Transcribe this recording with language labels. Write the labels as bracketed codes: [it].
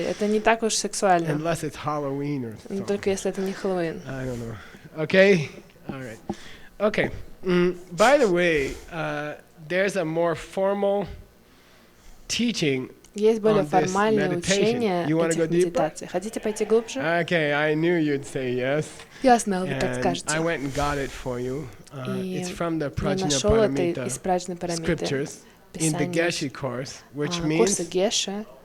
[ru] Это не так уж сексуально. Но только если это не Хэллоуин. [en] Okay? All right. Okay. By the way, there's a more formal teaching [ru] Есть более формальные учения этих медитаций. Хотите пойти глубже? [en] Okay, I knew you'd say yes. [ru] Я знал, вы так скажете. [en] I went and got it for you. It's from the [ru] я нашел это из Праджна Парамиты, Писания, курса Геша.